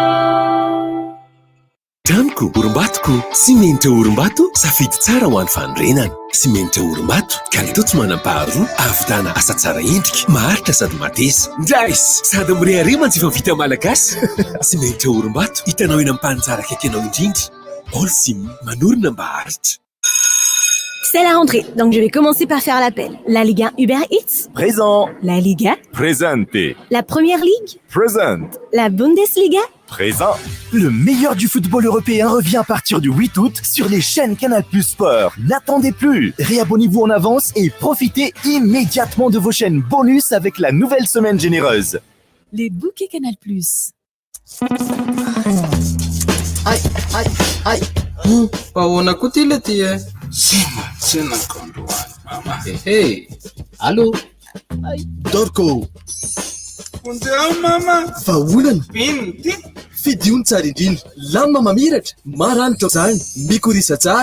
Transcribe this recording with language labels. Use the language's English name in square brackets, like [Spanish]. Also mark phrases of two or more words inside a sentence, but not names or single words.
[Malagasy] Tranoko, orim-batoko, simenitra orim-bato, safidy tsara ho an'ny fanorenana. Simenitra orim-bato, kalitao tsy manam-paharoa, ahavitana asa tsara endrika, maharitra sady matesa. Ndrais, sady mirehare mantsy efa vita malagasy. Simenitra orim-bato, hitanao eny amin'ny mpanitsara akaiky anao indrindra. Holcim, manorina mba haritra. [French] C'est la rentrée, donc je vais commencer par faire l'appel. La Ligue 1 Uber Eats. Présent. La Liga. Présente. La Première Ligue. Present. La Bundesliga. présent. Le meilleur du football européen revient à partir du 8 août sur les chaînes Canal+ Sport. N'attendez plus, réabonnez-vous en avance et profitez immédiatement de vos chaînes bonus avec la nouvelle semaine généreuse. Les bouquets Canal+. Aïe, aïe, aïe. [Malagasy] Ahoana koa ty le ty e? Tsena kandroany. Ehe. Allô? Dorko. Onjeo mama. Vaolana. Ino ty? Fidiony tsara indrindra. Lamba mamiratra. Maranitra izany. Mikorisa tsara.